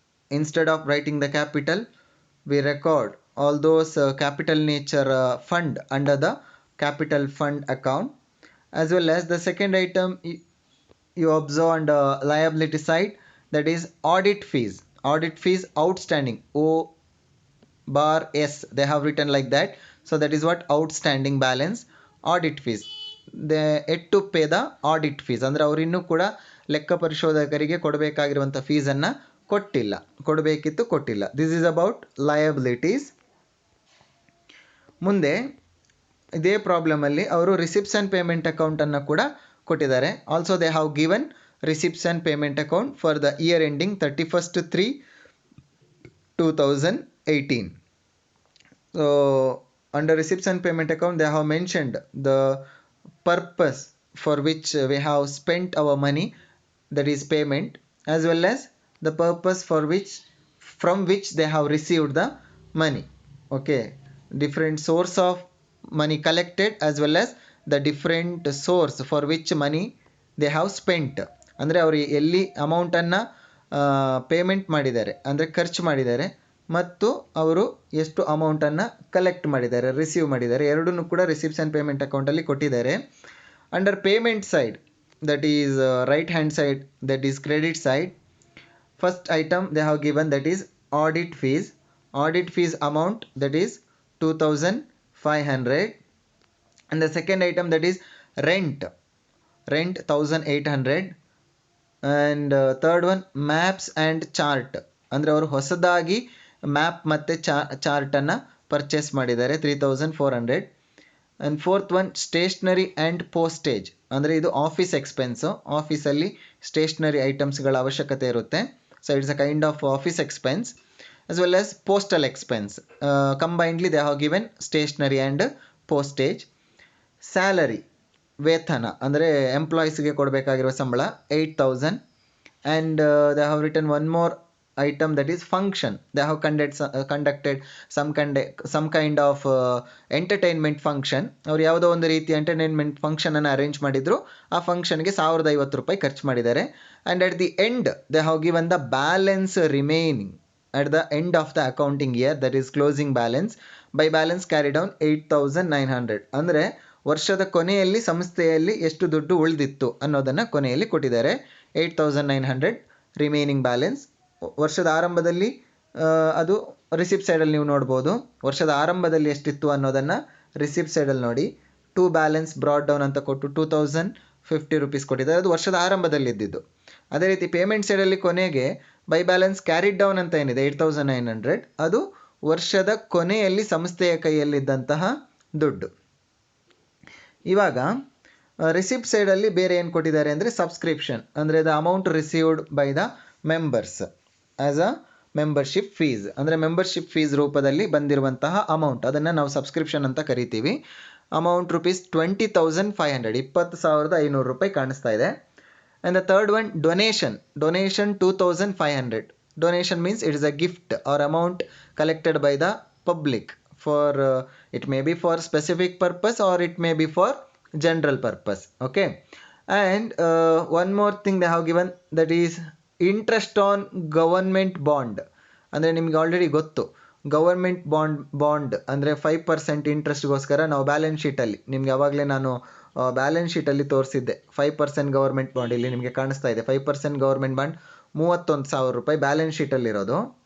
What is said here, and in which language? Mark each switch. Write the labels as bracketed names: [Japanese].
[English] Instead of writing the capital, we record all those capital nature fund under the capital fund account. As well as the second item you observe on the liability side, that is audit fees. Audit fees outstanding, O/S they have written like that. So that is what outstanding balance. Audit fees, they yet to pay the audit fees [Kannada] ಅಂದರೆ ಅವರು ಇನ್ನೂ ಕೂಡ ಲೆಕ್ಕ ಪರಿಶೋಧಕರಿಗೆ ಕೊಡಬೇಕಾಗಿರುವಂಥ ಫೀಸನ್ನು ಕೊಡಬೇಕಿತ್ತು, ಕೊಟ್ಟಿಲ್ಲ. [English] This is about liabilities. [Kannada] ಮುಂದೆ ಇದೇ ಪ್ರಾಬ್ಲಮಲ್ಲಿ ಅವರು ರಿಸಿಪ್ಟ್ಸ್ ಆ್ಯಂಡ್ ಪೇಮೆಂಟ್ ಅಕೌಂಟನ್ನು ಕೂಡ ಕೊಟ್ಟಿದ್ದಾರೆ. [English] Also they have given receipts and payment account for the year ending 31/3/2018. So under receipts and payment account they have mentioned the purpose for which we have spent our money, that is payment, as well as the purpose for which from which they have received the money. Okay, different source of money collected as well as the different source for which money they have spent. [Kannada] ಅಂದರೆ ಅವರು ಎಲ್ಲಿ ಅಮೌಂಟನ್ನು payment ಮಾಡಿದ್ದಾರೆ ಅಂದರೆ ಖರ್ಚು ಮಾಡಿದ್ದಾರೆ ಮತ್ತು ಅವರು ಎಷ್ಟು ಅಮೌಂಟನ್ನು ಕಲೆಕ್ಟ್ ಮಾಡಿದ್ದಾರೆ, ರಿಸೀವ್ ಮಾಡಿದ್ದಾರೆ, ಎರಡನ್ನೂ ಕೂಡ ರಿಸಿಪ್ಟ್ಸ್ ಆ್ಯಂಡ್ ಪೇಮೆಂಟ್ ಅಕೌಂಟಲ್ಲಿ ಕೊಟ್ಟಿದ್ದಾರೆ. [English] Under payment side, that is right hand side, that is credit side, first item they have given that is audit fees. Audit fees amount that is 2,500. and the second item that is rent 1,800. and third one maps and chart [Kannada] ಅಂದರೆ ಅವರು ಹೊಸದಾಗಿ map ಮತ್ತು ಚಾರ್ಟನ್ನು purchase ಮಾಡಿದ್ದಾರೆ 3400. [English] and fourth one stationery and postage, [Kannada] ಅಂದರೆ ಇದು [English] Office expense. [Kannada] ಆಫೀಸಲ್ಲಿ stationery ಐಟಮ್ಸ್ಗಳ ಅವಶ್ಯಕತೆ ಇರುತ್ತೆ. [English] So it's a kind of office expense as well as postal expense. Combinedly they have given stationery and postage. [Kannada] Salary, ವೇತನ ಅಂದರೆ ಎಂಪ್ಲಾಯೀಸ್ಗೆ ಕೊಡಬೇಕಾಗಿರುವ ಸಂಬಳ 8000. [English] And they have written one more item, that is function. They have conducted some kind of entertainment function. [Kannada] ಅವ್ರು ಯಾವುದೋ ಒಂದು ರೀತಿ entertainment ಫಂಕ್ಷನನ್ನು arrange ಮಾಡಿದ್ರು. ಆ ಫಂಕ್ಷನ್ಗೆ 1050 ರೂಪಾಯಿ ಖರ್ಚು ಮಾಡಿದ್ದಾರೆ. [English] And at the end they have given the balance remaining at the end of the accounting year, that is closing balance. By balance carried down 8900. [Kannada] ಅಂದರೆ ವರ್ಷದ ಕೊನೆಯಲ್ಲಿ ಸಂಸ್ಥೆಯಲ್ಲಿ ಎಷ್ಟು ದುಡ್ಡು ಉಳಿದಿತ್ತು ಅನ್ನೋದನ್ನು ಕೊನೆಯಲ್ಲಿ ಕೊಟ್ಟಿದ್ದಾರೆ. 8900 ರಿಮೈನಿಂಗ್ ಬ್ಯಾಲೆನ್ಸ್. ವರ್ಷದ ಆರಂಭದಲ್ಲಿ ಅದು ರಿಸಿಪ್ಟ್ ಸೈಡಲ್ಲಿ ನೀವು ನೋಡ್ಬೋದು. ವರ್ಷದ ಆರಂಭದಲ್ಲಿ ಎಷ್ಟಿತ್ತು ಅನ್ನೋದನ್ನು ರಿಸಿಪ್ಟ್ ಸೈಡಲ್ಲಿ ನೋಡಿ. ಟು ಬ್ಯಾಲೆನ್ಸ್ ಬ್ರಾಡ್ ಡೌನ್ ಅಂತ ಕೊಟ್ಟು 2050 ರೂಪೀಸ್ ಕೊಟ್ಟಿದ್ದಾರೆ. ಅದು ವರ್ಷದ ಆರಂಭದಲ್ಲಿ ಇದ್ದಿದ್ದು. ಅದೇ ರೀತಿ ಪೇಮೆಂಟ್ ಸೈಡಲ್ಲಿ ಕೊನೆಗೆ ಬೈ ಬ್ಯಾಲೆನ್ಸ್ ಕ್ಯಾರಿಡ್ ಡೌನ್ ಅಂತ ಏನಿದೆ 8900, ಅದು ವರ್ಷದ ಕೊನೆಯಲ್ಲಿ ಸಂಸ್ಥೆಯ ಕೈಯಲ್ಲಿದ್ದಂತಹ ದುಡ್ಡು. ಇವಾಗ ರಿಸಿಪ್ಟ್ ಸೈಡಲ್ಲಿ ಬೇರೆ ಏನು ಕೊಟ್ಟಿದ್ದಾರೆ ಅಂದರೆ ಸಬ್ಸ್ಕ್ರಿಪ್ಷನ್, ಅಂದರೆ [English] the amount received by the members as a membership fees, [Kannada] ಅಂದರೆ ಮೆಂಬರ್ಶಿಪ್ ಫೀಸ್ ರೂಪದಲ್ಲಿ ಬಂದಿರುವಂತಹ ಅಮೌಂಟ್, ಅದನ್ನು ನಾವು ಸಬ್ಸ್ಕ್ರಿಪ್ಷನ್ ಅಂತ ಕರಿತೀವಿ. ಅಮೌಂಟ್ ರೂಪೀಸ್ 20,500, 20,500 ರೂಪಾಯಿ ಕಾಣಿಸ್ತಾ ಇದೆ. [English] And the third one, donation 2500. Donation means it is a gift or amount collected by the public for it may be for specific purpose or it may be for general purpose. Okay. And one more thing they have given, that is interest on government bond. [Kannada] ಅಂದರೆ ನಿಮ್ಗೆ already ಗೊತ್ತು, government bond ಅಂದರೆ 5% ಇಂಟ್ರೆಸ್ಟ್ಗೋಸ್ಕರ ನಾವು balance ಶೀಟಲ್ಲಿ, ನಿಮ್ಗೆ ಯಾವಾಗಲೇ ನಾನು balance ಶೀಟಲ್ಲಿ ತೋರಿಸಿದ್ದೆ 5% government bond. ಇಲ್ಲಿ ನಿಮಗೆ ಕಾಣಿಸ್ತಾ ಇದೆ 5% ಗವರ್ಮೆಂಟ್ ಬಾಂಡ್ 31,000 ರೂಪಾಯಿ ಬ್ಯಾಲೆನ್ಸ್ ಶೀಟಲ್ಲಿರೋದು.